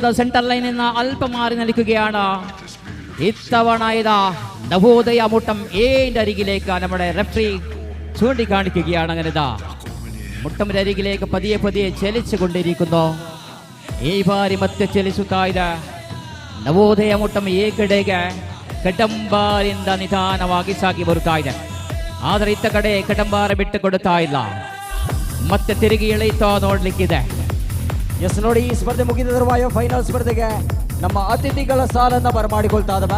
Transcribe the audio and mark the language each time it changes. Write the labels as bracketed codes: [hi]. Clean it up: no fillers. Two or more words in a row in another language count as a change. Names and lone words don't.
[ml] സെൻട്രൽ ലൈനിൽ നിന്ന് അല്പം മാറി നിൽക്കുകയാണ്. ഇത്തവണ ഇതാ നവോദയ മുട്ടം ഏന്റെ അരികിലേക്ക് നമ്മുടെ റെഫറി ചൂണ്ടിക്കാണിക്കുകയാണ്. അങ്ങനെ ഇതാ മുട്ടമിന്റെ അരികിലേക്ക് പതിയെ പതിയെ ചലിച്ചു കൊണ്ടിരിക്കുന്നു. [kn] ಈ ಬಾರಿ ಮತ್ತೆ ಚಲಿಸುತ್ತಾ ಇದೆ ನವೋದಯ ಮುಟ್ಟಂ ಈ ಕಡೆಗೆ ಕಡಂಬಾರಿಂದ ನಿಧಾನವಾಗಿ ಸಾಗಿ ಬರುತ್ತಾ ಇದೆ. ಆದರೆ ಇತ್ತ ಕಡೆ ಕಡಂಬಾರ ಬಿಟ್ಟು ಕೊಡುತ್ತಾ ಇಲ್ಲ, ಮತ್ತೆ ತಿರುಗಿ ಎಳೆಯುತ್ತಾ ನೋಡ್ಲಿಕ್ಕಿದೆ. ಎಸ್ ನೋಡಿ, ಈ ಸ್ಪರ್ಧೆ ಮುಗಿದ ತರುವಾಯ ಫೈನಲ್ ಸ್ಪರ್ಧೆಗೆ ನಮ್ಮ ಅತಿಥಿಗಳ ಸಾಲನ್ನ ಬರಮಾಡಿಕೊಳ್ತಾ ಇದ್ದಾವೆ.